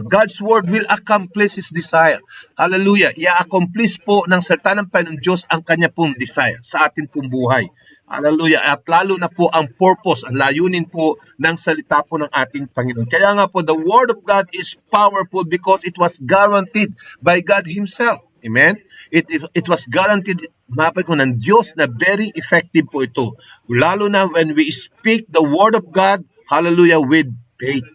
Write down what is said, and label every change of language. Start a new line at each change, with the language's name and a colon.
English: God's word will accomplish His desire. Hallelujah.
Filipino: I-accomplish po ng salita ng Panginoon Diyos ang kanya pong desire sa ating pong buhay. Hallelujah. At lalo na po ang purpose, ang layunin po ng salita po ng ating Panginoon. Kaya nga po,
English: the word of God is powerful because it was guaranteed by God Himself. Amen? It was guaranteed,
Filipino: mapay ko, ng Diyos na
English: very effective
Filipino: po ito. Lalo na
English: when we speak the word of God, hallelujah, with faith.